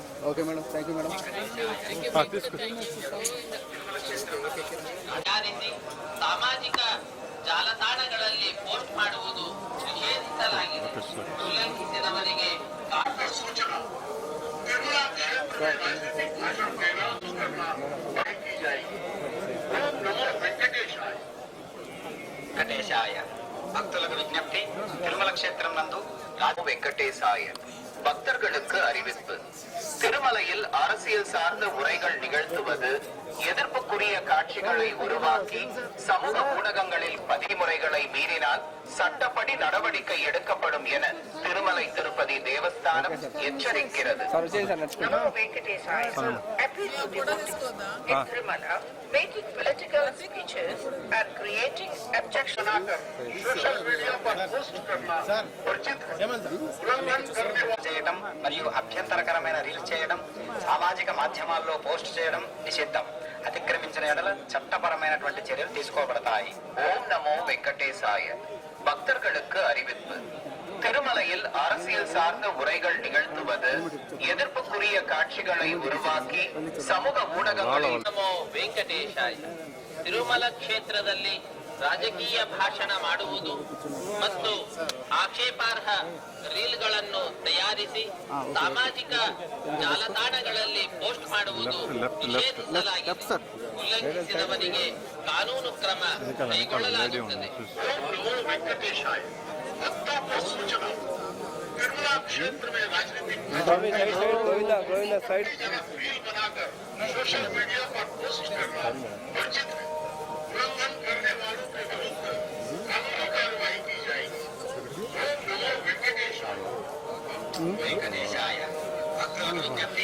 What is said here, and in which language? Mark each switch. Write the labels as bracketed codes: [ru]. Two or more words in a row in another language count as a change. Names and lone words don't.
[en] Okay madam, thank you madam. [kn] ಸಾಮಾಜಿಕ ಜಾಲತಾಣಗಳಲ್ಲಿ ಪೋಸ್ಟ್ ಮಾಡುವುದು ನಿಷೇಧಿಸಲಾಗಿದೆ. ಉಲ್ಲಂಘಿಸಿದವರಿಗೆ ಸೂಚನಾ [te] వెంకటేశాయ భక్తులకు విజ్ఞప్తి. తిరుమల క్షేత్రం నందు రాజు వెంకటేశాయ [ta] பக்தர்களுக்கு அறிவிப்பு. திருமலையில் அரசியல் சார்ந்த உரைகள் நிகழ்த்துவது, எதிர்ப்புக்குரிய காட்சிகளை உருவாக்கி சமூக ஊடகங்களில் பதிமுறைகளை மீறினால் சட்டப்படி நடவடிக்கை எடுக்கப்படும் என திருமலை திருப்பதி தேவஸ்தானம் எச்சரிக்கிறது. [en] Making political speeches and creating objection social media [hi] पर पोस्ट करना [te] చేయడం మరియు అభ్యంతరకరమైన రీల్స్ చేయడం, సామాజిక మాధ్యమాల్లో పోస్ట్ చేయడం నిషిద్ధం. అతిక్రమించిన ఎడల చట్టపరమైనటువంటి చర్యలు తీసుకోబడతాయి. ఓం నమో వెంకటేశాయ [ta] பக்தர்களுக்கு அறிவிப்பு. திருமலையில் அரசியல் சார்ந்த உரைகள் நிகழ்த்துவது, எதிர்ப்புக்குரிய காட்சிகளை உருவாக்கி சமூக ஊடகங்களில் [kn] ನಮೋ ವೆಂಕಟೇಶಾಯ ತಿರುಮಲ ಕ್ಷೇತ್ರದಲ್ಲಿ ರಾಜಕೀಯ ಭಾಷಣ ಮಾಡುವುದು ಮತ್ತು ಆಕ್ಷೇಪಾರ್ಹ ರೀಲ್ಗಳನ್ನು ತಯಾರಿಸಿ ಸಾಮಾಜಿಕ ಜಾಲತಾಣಗಳಲ್ಲಿ ಪೋಸ್ಟ್ ಮಾಡುವುದು ನಿಷೇಧಿಸಲಾಗಿದೆ. ಉಲ್ಲಂಘಿಸಿದವರಿಗೆ ಕಾನೂನು ಕ್ರಮ ಕೈಗೊಳ್ಳಲಾಗುತ್ತದೆ. [hi] तिरुमला क्षेत्र में राजनीतिक रील बनाकर सोशल मीडिया पर पोस्ट करना वर्जित है. उल्लंघन करने वालों के विरुद्ध कानूनी कार्रवाई की जाएगी. [te] వెంకటేశాయ భక్తులకు విజ్ఞప్తి.